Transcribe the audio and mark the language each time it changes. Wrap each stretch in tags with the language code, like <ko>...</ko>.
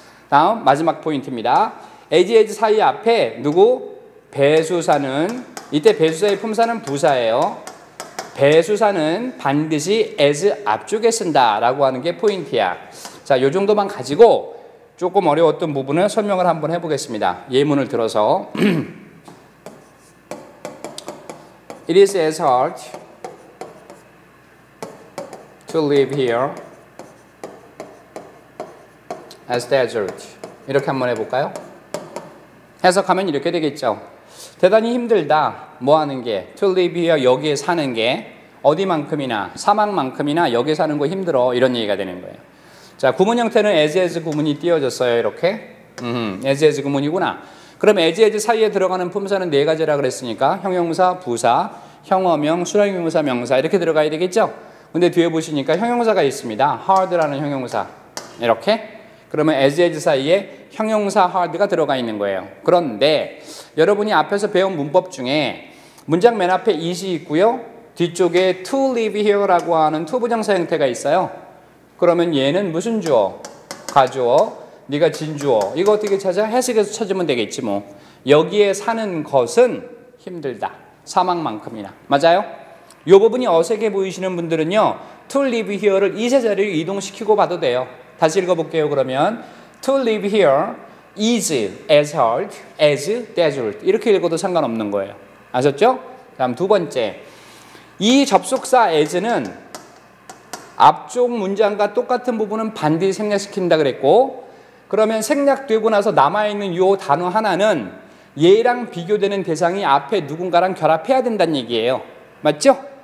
<ko>다음 마지막 포인트입니다. as 사이 앞에 누구? 배수사는, 이때 배수사의 품사는 부사예요. 배수사는 반드시 as 앞쪽에 쓴다라고 하는 게 포인트야. 자, 이 정도만 가지고 조금 어려웠던 부분을 설명을 한번 해보겠습니다. 예문을 들어서</ko> <en>It is as hard to live here as desert.</en> <ko>이렇게 한번 해볼까요? 해석하면 이렇게 되겠죠. 대단히 힘들다. 뭐 하는 게?</ko> <en>To live here,</en> <ko>여기에 사는 게 어디만큼이나, 사막만큼이나 여기에 사는 거 힘들어. 이런 얘기가 되는 거예요. 자, 구문 형태는 as 구문이 띄어졌어요. 이렇게. as 구문이구나. 그럼 as 사이에 들어가는 품사는 네 가지라 그랬으니까 형용사, 부사, 형어명, 수량형용사, 명사 이렇게 들어가야 되겠죠? 근데 뒤에 보시니까 형용사가 있습니다. hard라는 형용사. 이렇게. 그러면 as 사이에 형용사 hard가 들어가 있는 거예요. 그런데 여러분이 앞에서 배운 문법 중에 문장 맨 앞에 is이 있고요. 뒤쪽에</ko> <en>to live here</en> <ko>라고 하는 to 부정사 형태가 있어요. 그러면 얘는 무슨 주어? 가주어, 네가 진주어. 이거 어떻게 찾아? 해석에서 찾으면 되겠지 뭐. 여기에 사는 것은 힘들다. 사막만큼이나. 맞아요? 이 부분이 어색해 보이시는 분들은요.</ko> <en>to live here</en> <ko>를 이세 자리를 이동시키고 봐도 돼요. 다시 읽어볼게요. 그러면</ko> <en>to live here is as hard as desert.</en> <ko>이렇게 읽어도 상관없는 거예요. 아셨죠? 다음 두 번째. 이 접속사 as는 앞쪽 문장과 똑같은 부분은 반드시 생략시킨다 그랬고, 그러면 생략되고 나서 남아있는 이 단어 하나는 얘랑 비교되는 대상이 앞에 누군가랑 결합해야 된다는 얘기예요. 맞죠?</ko>